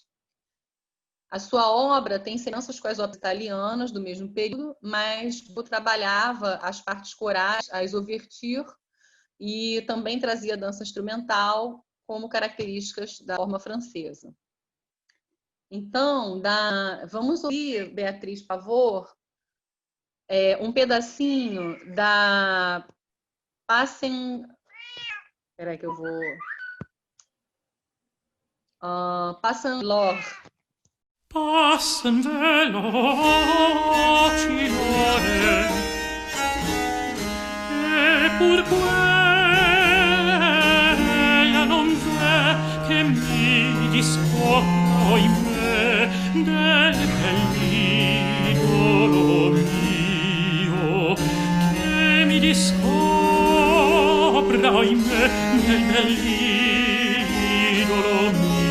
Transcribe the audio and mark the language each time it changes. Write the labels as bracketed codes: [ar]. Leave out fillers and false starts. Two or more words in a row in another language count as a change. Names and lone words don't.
[pt] A sua obra tem semelhanças com as obras italianas do mesmo período, mas trabalhava as partes corais, as ouvertures, e também trazia dança instrumental como características da forma francesa. Então, vamos ouvir, Beatriz, por favor, um pedacinho da Passen... Espera aí que eu vou... [it] Passen l'or. Passen veloci l'ore, e pur quella non v'è che mi discorra in me del bell'idolo mio, che mi discorra in me del bell'idolo mio.